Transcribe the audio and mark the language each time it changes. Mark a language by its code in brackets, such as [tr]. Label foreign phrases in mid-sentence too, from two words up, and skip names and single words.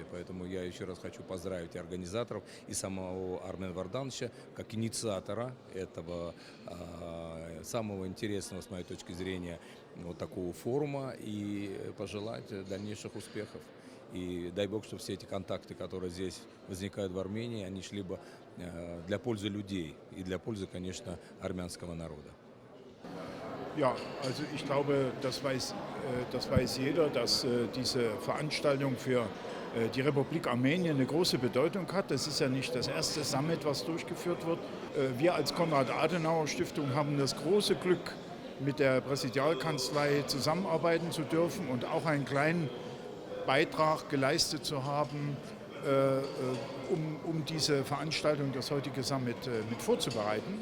[ru] Поэтому я еще раз хочу поздравить и организаторов, и самого Армена Вардановича, как инициатора этого самого интересного, с моей точки зрения, вот такого форума, и пожелать дальнейших успехов. И дай Бог, чтобы все эти контакты, которые здесь возникают в Армении, они шли бы для пользы людей и для пользы, конечно, армянского народа. [de] Ja, also ich glaube, das weiß jeder, dass diese Veranstaltung für die Republik Armenien eine große Bedeutung hat. Das ist ja nicht das erste Summit, was durchgeführt wird. Wir als Konrad-Adenauer-Stiftung haben das große Glück, mit der Präsidialkanzlei zusammenarbeiten zu dürfen und auch einen kleinen Beitrag geleistet zu haben, um diese Veranstaltung, das heutige Summit, mit vorzubereiten.